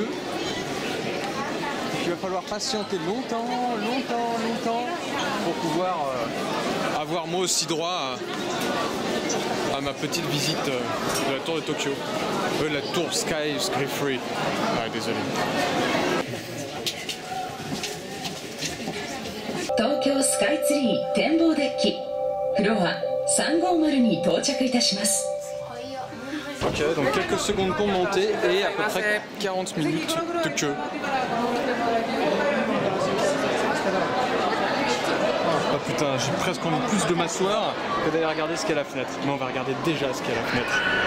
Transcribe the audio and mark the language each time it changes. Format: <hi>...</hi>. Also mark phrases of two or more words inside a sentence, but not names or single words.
<fr>Il va falloir patienter longtemps pour pouvoir avoir moi aussi droit à ma petite visite de la tour de Tokyo. La tour Sky Free. Ah, désolé.</fr> <ja>Tokyo Sky Tree 展望デッキフロア350に到着いたします。</ja> <fr>Ok, donc quelques secondes pour monter et à peu près 40 minutes de queue. Oh putain, j'ai presque envie plus de m'asseoir que d'aller regarder ce qu'il y a à la fenêtre. Mais on va regarder déjà ce qu'il y a à la fenêtre.</fr>